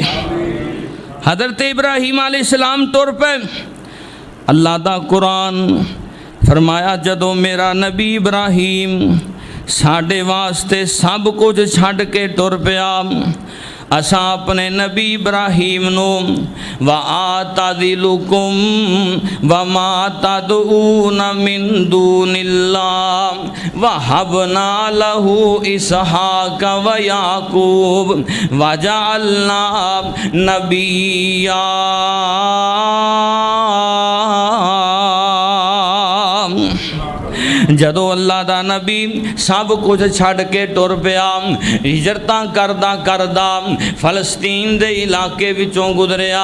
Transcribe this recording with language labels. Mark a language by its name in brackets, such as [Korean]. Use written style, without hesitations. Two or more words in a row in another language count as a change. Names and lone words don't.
[Punjabi] حضرت ابراہیم علیہ السلام تر پے، اللہ دا قرآن فرمایا، جدوں میرا نبی ابراہیم ساڈھے واسطے سب کجھ چھڈ کے تر پیا، اساں اپنے نبی ابراہیم نوں [Arabic] وأعتزلكم وما تدعون من دون الله ووهبنا له إسحاق ويعقوب وجعلنا نبيا. [Punjabi] جدوں اللہ دا نبی سب کجھ چھڈ کے ٹر پیا، ہجرتاں کردا کردا فلسطین دے علاقے وچوں گزریا.